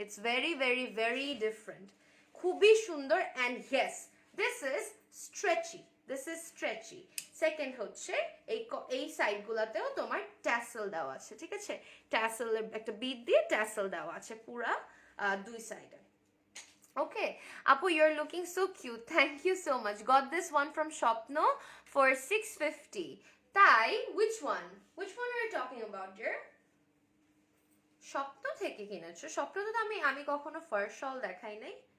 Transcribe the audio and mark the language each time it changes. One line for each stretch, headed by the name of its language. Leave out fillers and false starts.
English: it's very very very different,
Bangla: খুবই সুন্দর।
English: And yes, this is stretchy, this is stretchy.
Bangla: Second হচ্ছে এই সাইডগুলোতেও তোমার ট্যাসেল দেওয়া আছে, ঠিক আছে, ট্যাসেলের একটা বিট দিয়ে ট্যাসেল দেওয়া আছে পুরা দুই সাইডে।
English: Okay, Apu, you're looking so cute. Thank you so much. Got this one from Shopno for 650. Tai, which one? Which one are you talking about, dear?
Bangla: Shopno থেকে কিনেছো? Shopno তো আমি কখনো ফার্স্ট শল দেখাই নাই।